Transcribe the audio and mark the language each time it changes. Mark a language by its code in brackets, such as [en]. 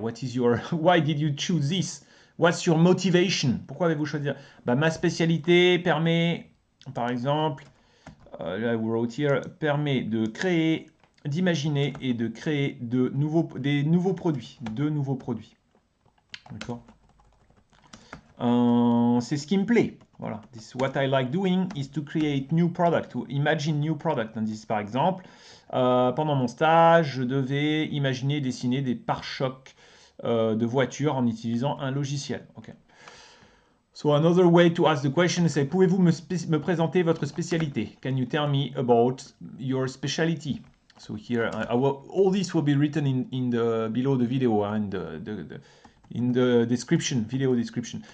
[en] What is your why did you choose this? What's your motivation? [fr] Pourquoi avez-vous choisi? Bah, ma spécialité permet, par exemple, là, [en] we wrote here, [fr] permet de créer, d'imaginer et de créer des nouveaux produits. De nouveaux produits. D'accord. C'est ce qui me plaît. Voilà. [en] What I like doing is to create new product, to imagine new product. And this, [fr] par exemple, pendant mon stage, je devais imaginer dessiner des pare-chocs de voitures en utilisant un logiciel. Okay. [en] So another way to ask the question is, [fr] pouvez-vous me présenter votre spécialité? [en] Can you tell me about your specialty? So here, all this will be written in the below the video, in the description, video description.